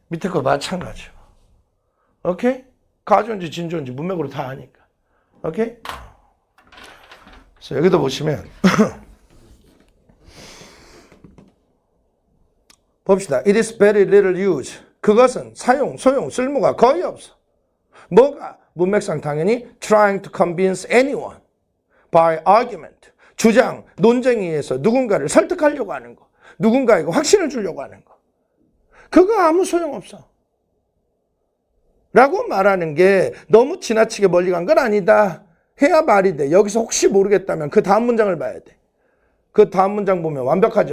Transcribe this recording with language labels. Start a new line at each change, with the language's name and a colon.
Korean: 밑에 거 마찬가지요. 오케이? 가주어인지 진주어인지 문맥으로 다 아니까. 오케이? 그래서 여기도 보시면 봅시다.
English: It is very little use.
Korean: 그것은 사용, 소용, 쓸모가 거의 없어. 뭐가? 문맥상 당연히
English: trying to convince anyone by argument.
Korean: 주장, 논쟁에 의해서 누군가를 설득하려고 하는 거. 누군가에게 확신을 주려고 하는 거. 그거 아무 소용없어. 라고 말하는 게 너무 지나치게 멀리 간 건 아니다. 해야 말이 돼. 여기서 혹시 모르겠다면 그 다음 문장을 봐야 돼. 그 다음 문장 보면 완벽하죠.